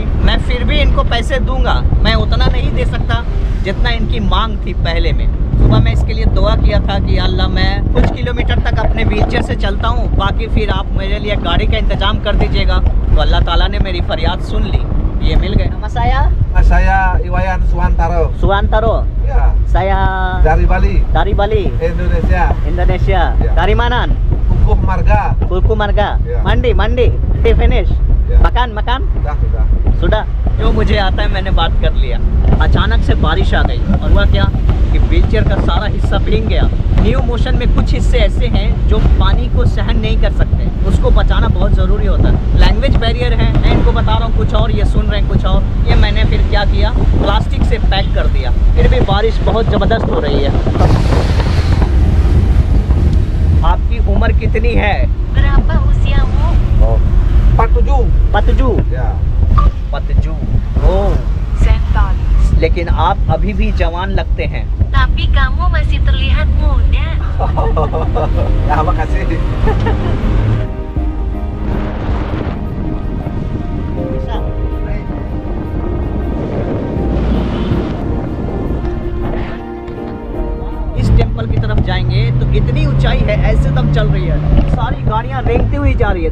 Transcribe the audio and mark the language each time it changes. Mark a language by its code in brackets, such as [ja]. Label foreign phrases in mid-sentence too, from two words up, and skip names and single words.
[hi] मैं फिर भी इनको पैसे दूंगा, मैं उतना नहीं दे सकता जितना इनकी मांग थी पहले में। सुबह मैं इसके लिए दुआ किया था कि अल्लाह मैं कुछ किलोमीटर तक अपने व्हीलचेयर से चलता हूँ, बाकी फिर आप मेरे लिए गाड़ी का इंतज़ाम कर दीजिएगा। तो अल्लाह ताला ने मेरी फरियाद सुन ली, ये मिल गए। [id] Nama saya Iwayan Suwantaro. Ya. Saya Dari Bali. Indonesia. Ya. Dari mana? Kuku Marga. Ya. Mandi. Finish. Ya. Makan. Sudah. [hi] जो मुझे आता है मैंने बात कर लिया। अचानक से बारिश आ गई और हुआ क्या कि व्हीलचेयर का सारा हिस्सा भीग गया। न्यू मोशन में कुछ हिस्से ऐसे हैं जो पानी को सहन नहीं कर सकते, उसको बचाना बहुत ज़रूरी होता है। [en] language barrier [hi] है, मैं इनको बता रहा हूँ कुछ और, ये सुन रहे हैं कुछ और। ये मैंने फिर क्या किया, प्लास्टिक से पैक कर दिया। फिर भी बारिश बहुत ज़बरदस्त हो रही है। आपकी उम्र कितनी है? [id] Berapa usiamu? 47. [hi] पतजू। ओह, 47. लेकिन आप अभी भी जवान लगते हैं। [id] Tapi kamu masih terlihat muda. Ya, makasih. [hi] इस टेम्पल की तरफ जाएंगे तो इतनी ऊंचाई है, ऐसे दम चल रही है, सारी गाड़ियां रेंगती हुई जा रही है।